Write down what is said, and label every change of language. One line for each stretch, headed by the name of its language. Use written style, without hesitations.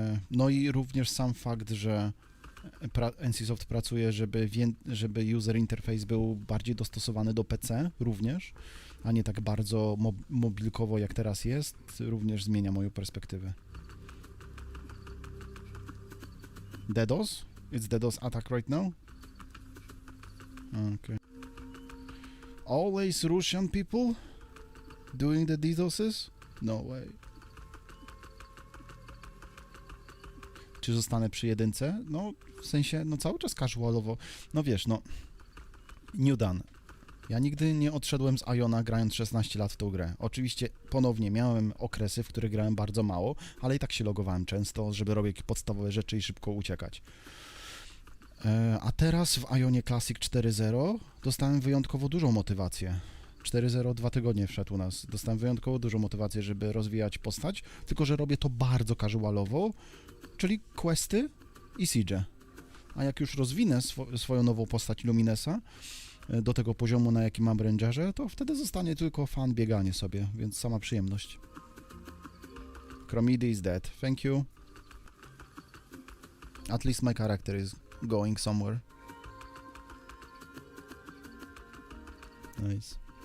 Polish: No i również sam fakt, że NCSoft pracuje, żeby user interface był bardziej dostosowany do PC również, a nie tak bardzo mobilkowo jak teraz jest, również zmienia moją perspektywę.
English: DDoS? It's DDoS attack right now? Okay. Always Russian people doing the DDoSes? No way.
Polish: Czy zostanę przy jedynce? No, w sensie, no cały czas casualowo. No wiesz, no, New Dan. Ja nigdy nie odszedłem z AIONa grając 16 lat w tą grę. Oczywiście ponownie miałem okresy, w których grałem bardzo mało, ale i tak się logowałem często, żeby robić jakieś podstawowe rzeczy i szybko uciekać. A teraz w AIONie Classic 4.0 dostałem wyjątkowo dużą motywację. 4.0 2 tygodnie wszedł u nas. Dostałem wyjątkowo dużą motywację, żeby rozwijać postać, tylko że robię to bardzo casualowo, czyli questy i siege. A jak już rozwinę swoją nową postać Luminesa do tego poziomu, na jaki mam rangerze, to wtedy zostanie tylko fan bieganie sobie, więc sama przyjemność.
English: Chromedy is dead. Thank you. At least my character is going somewhere. Nice.